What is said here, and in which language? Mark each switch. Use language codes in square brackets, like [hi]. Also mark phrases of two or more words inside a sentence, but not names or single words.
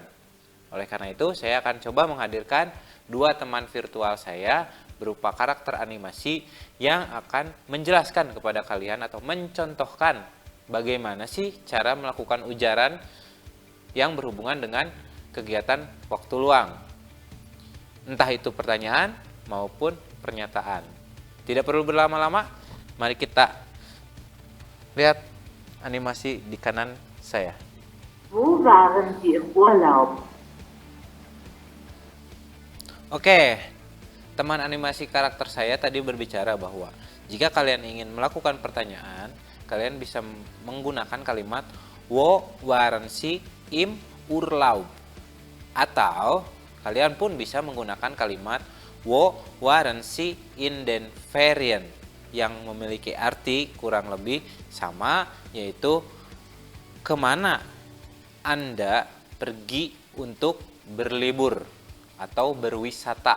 [id] Oleh karena itu, saya akan coba menghadirkan 2 teman virtual saya berupa karakter animasi yang akan menjelaskan kepada kalian atau mencontohkan bagaimana sih cara melakukan ujaran yang berhubungan dengan kegiatan waktu luang. Entah itu pertanyaan maupun pernyataan. Tidak perlu berlama-lama, mari kita lihat animasi di kanan saya. [de] Wo waren Sie im Urlaub? [id] Oke, teman animasi karakter saya tadi berbicara bahwa jika kalian ingin melakukan pertanyaan, kalian bisa menggunakan kalimat [de] Wo waren Sie im Urlaub. [id] Atau kalian pun bisa menggunakan kalimat [de] Wo waren Sie in den Ferien, [id] yang memiliki arti kurang lebih sama, yaitu kemana Anda pergi untuk berlibur atau berwisata.